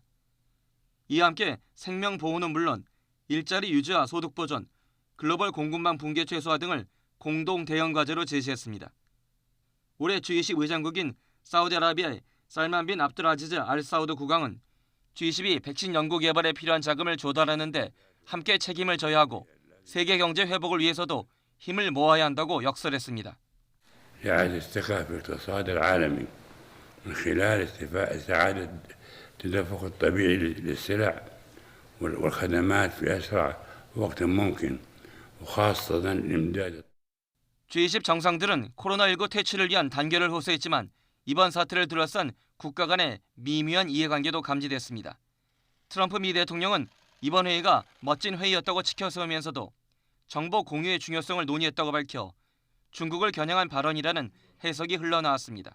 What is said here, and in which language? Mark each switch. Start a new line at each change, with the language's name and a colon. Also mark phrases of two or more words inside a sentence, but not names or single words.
Korean: 이와 함께 생명 보호는 물론 일자리 유지와 소득 보전, 글로벌 공급망 붕괴 최소화 등을 공동 대응 과제로 제시했습니다. 올해 G20 의장국인 사우디아라비아의 살만 빈 압둘아지즈 알 사우드 국왕은 G20이 백신 연구 개발에 필요한 자금을 조달하는 데 함께 책임을 져야 하고 세계 경제 회복을 위해서도 힘을 모아야 한다고 역설했습니다.
Arabic: إعادة الثقة في الاقتصاد العالمي من خلال استعادة التدفق الطبيعي للسلع والخدمات في أسرع وقت ممكن وخاصة الإمداد.
Korean: G20 정상들은 코로나19 퇴치를 위한 단결을 호소했지만 이번 사태를 둘러싼 국가 간의 미묘한 이해관계도 감지됐습니다. 트럼프 미 대통령은 이번 회의가 멋진 회의였다고 치켜세우면서도 정보 공유의 중요성을 논의했다고 밝혀 중국을 겨냥한 발언이라는 해석이 흘러나왔습니다.